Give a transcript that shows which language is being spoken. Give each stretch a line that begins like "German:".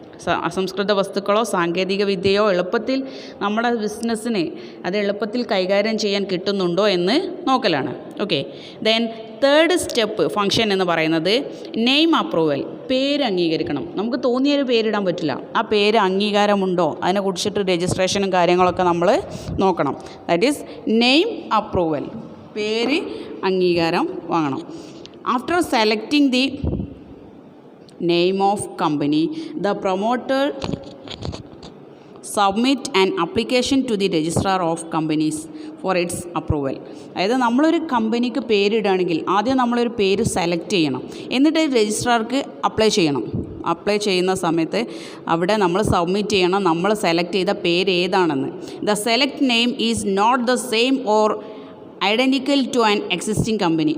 Malayalam: അസംസ്കൃത വസ്തുക്കളോ സാങ്കേതിക വിദ്യയോ എളുപ്പത്തിൽ നമ്മുടെ ബിസിനസ്സിന് അത് എളുപ്പത്തിൽ കൈകാര്യം ചെയ്യാൻ കിട്ടുന്നുണ്ടോ എന്ന് നോക്കലാണ്. Okay. Then third step function എന്ന് പറയുന്നത് നെയിം അപ്രൂവൽ. പേര് അംഗീകരിക്കണം. നമുക്ക് തോന്നിയൊരു പേരിടാൻ പറ്റില്ല. ആ പേര് അംഗീകാരമുണ്ടോ അതിനെക്കുറിച്ചിട്ട് രജിസ്ട്രേഷനും കാര്യങ്ങളൊക്കെ നമ്മൾ നോക്കണം.
English: That is name approval.
Malayalam: പേര് അംഗീകാരം വാങ്ങണം.
English: After selecting the name of company, the promoter submit an application to the registrar of companies for its approval.
Malayalam: അതായത് നമ്മളൊരു കമ്പനിക്ക് പേരിടുകയാണെങ്കിൽ ആദ്യം നമ്മളൊരു പേര് സെലക്ട് ചെയ്യണം, എന്നിട്ട് രജിസ്ട്രാർക്ക് അപ്ലൈ ചെയ്യണം. അപ്ലൈ ചെയ്യുന്ന സമയത്ത് അവിടെ നമ്മൾ സബ്മിറ്റ് ചെയ്യണം നമ്മൾ സെലക്ട് ചെയ്ത പേര് ഏതാണെന്ന്.
English: The select name is not the same or identical to an existing company.